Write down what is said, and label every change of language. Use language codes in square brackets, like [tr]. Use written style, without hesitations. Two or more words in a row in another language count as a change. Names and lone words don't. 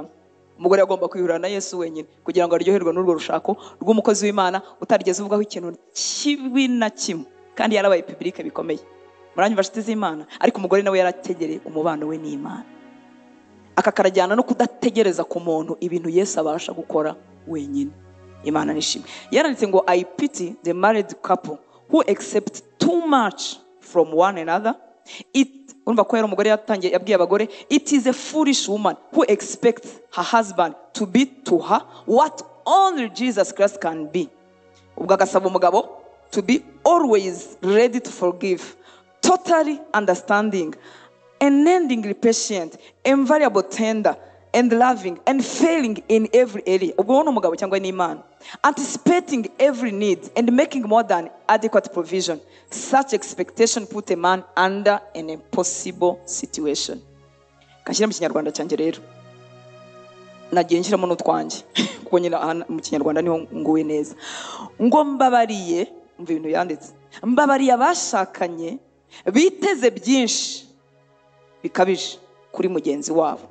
[rw] Umugore yagomba kwihurira na Yesu wenyine kugira ngo aryoherwe n'urwo rushako rw'umukozi w'Imana utarigeze uvugaho ikintu kibi na kimwe, kandi yarabaye public bikomeye. Muranyumva inshuti z'Imana? Ariko umugore nawe yarategereye umubano we n'Imana, akakarajyana no kudategereza ku muntu ibintu Yesu abasha gukora wenyine. Imana nishimwe. Yaranditse ngo [en] I pity the married couple who accept too much from one another. [rw] Urumva ko yari umugore yatangiye yabwiye abagore, [en] it is a foolish woman who expects her husband to be to her what only Jesus Christ can be. [rw] Ubwo agasaba umugabo [en] to be always ready to forgive, totally understanding, unendingly patient, invariable tender and loving and failing in every area. [rw] Ubwo ni umugabo cyangwa ni Imana. [en] Anticipating every need and making more than adequate provision. Such expectation put a man under an impossible situation. [rw] Kashyira mu kinyarwanda cyanjye rero nagiye nshyiramo n'utwanjye kuko nyine mu kinyarwanda niho nguwe neza. Ngo mbabariye umva ibintu yanditse, mbabariye abashakanye biteze byinshi bikabije kuri mugenzi wabo.